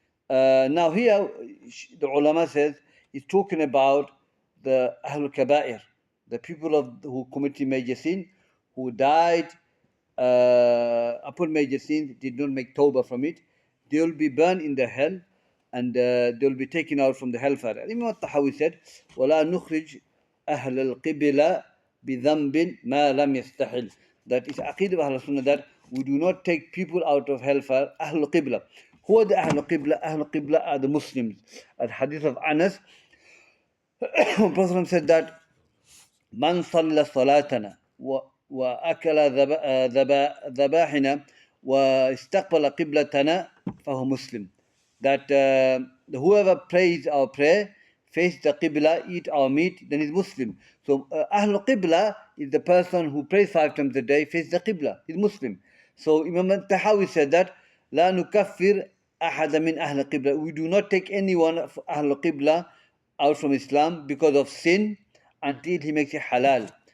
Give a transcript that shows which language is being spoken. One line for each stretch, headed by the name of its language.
English: Now here the ulama says he's talking about the Ahlul Kaba'ir, the people who committed major sin, who died upon major sins, did not make tawbah from it. They will be burned in the hell, and they will be taken out from the hellfire. Imam al-Tahawi said,
Arabic: وَلَا نُخْرِجْ أَهْلَ الْقِبْلَ بِذَنْبٍ مَا لَمْ يَسْتَحِلْ.
English: That is Aqeedah of Ahlul Sunnah, that we do not take people out of hellfire. Ahlul Qibla. Who are the Ahlul Qibla? Ahlul Qibla are the Muslims. At hadith of Anas, Prophet said that Man
Arabic: صلى صلاتنا وأكل ذبائحنا واستقبل قبلتنا فهو
English: Muslim. That whoever prays our prayer, face the Qibla, eat our meat, then is Muslim. So Ahlul Qibla is the person who prays 5 times a day, face the Qibla, is Muslim. So Imam al-Tahawi said that
Arabic: لا نكفر أحد من أهل القبلة.
English: We do not take anyone of Ahlul Qibla out from Islam because of sin until he makes it halal.